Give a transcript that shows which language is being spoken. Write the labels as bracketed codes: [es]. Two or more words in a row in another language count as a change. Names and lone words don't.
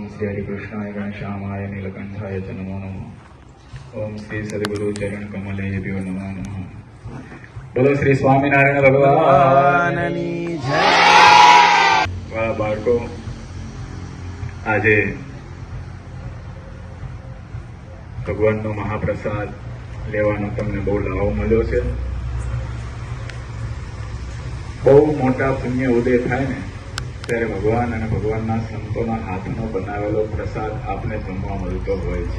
[sa] श्री हरिकृष्णाय घनश्यामाय नीलकंठाय च नमो नमः। ओम श्री सद्गुरु चरण कमलेभ्यो नमो नमः। [gu] બોલો શ્રી સ્વામીનારાયણ ભગવાનની જય। વાલા બાળકો, આજે ભગવાનનો મહાપ્રસાદ લેવાનો તમને બહુ લાભ મળ્યો છે। બહુ મોટા પુણ્ય ઉદય થાય ને ત્યારે ભગવાન અને ભગવાનના સંતોના હાથનો બનાવેલો પ્રસાદ આપને જમવા મળતો હોય છે।